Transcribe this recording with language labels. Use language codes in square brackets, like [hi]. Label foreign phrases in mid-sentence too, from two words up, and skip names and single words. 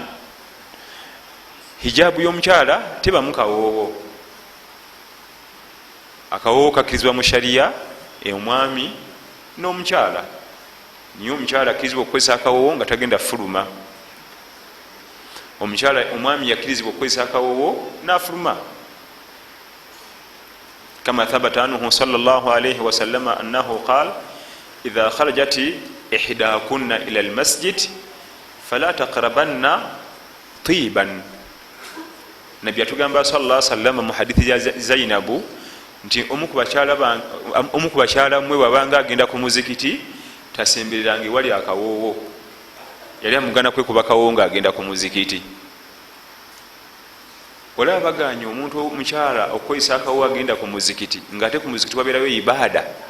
[lg] Hijabu y'omukyala tebamu kawoowo. Akawoowo kakkirizibwa mu shariya omwami n'omukyala. Niye omukyala akkirizibwa okukozesa akawoowo nga tagenda fuluma. Omwami yakkirizibwa okukozesa akawoowo n'afuluma. [ar] كما ثبت عنه صلى الله عليه وسلم أنه قال إذا خرجت إحداكن إلى المسجد فلا تقربن طيبا. [lg] Nabbi atugamba [ar] صلى الله عليه وسلم [lg] mu hadithi ya Zainabu nti omu ku bakyala mmwe wabanga agenda ku muzikiti tasembereranga ewali akawoowo. Yali amugana kwekuba akawoowo ng'agenda ku muzikiti. Olaba baganye omuntu omukyala okukozesa akawoowo agenda ku muzikiti ng'ate ku muzikiti wabeerayo ibaada.